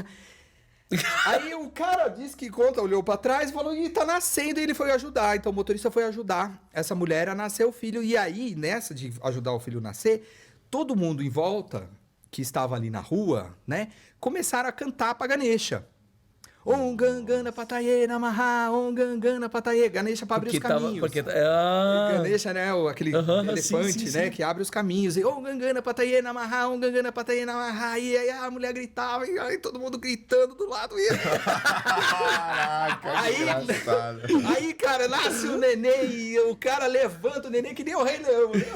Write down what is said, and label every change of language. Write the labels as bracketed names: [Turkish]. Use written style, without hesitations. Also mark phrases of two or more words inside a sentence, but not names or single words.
[Portuguese] Aí o cara disse que conta, olhou pra trás e falou, e tá nascendo, e ele foi ajudar. Então o motorista foi ajudar essa mulher a nascer o filho. E aí, nessa de ajudar o filho a nascer, todo mundo em volta, que estava ali na rua, né? Começaram a cantar pra Ganesha. [Sanskrit] Om Gangana Pataye Namaha, Om Gangana Pataye. [Portuguese] Ganesha para abrir os caminhos. Ganesha, né? Aquele elefante, né? Que abre os caminhos. [Sanskrit] E Om Gangana Pataye Namaha, Om Gangana Pataye Namaha. [Portuguese] E aí a mulher gritava, e aí todo mundo gritando do lado. Caraca, aí, cara, nasce o nenê e o cara levanta o nenê que nem o Rei Leão.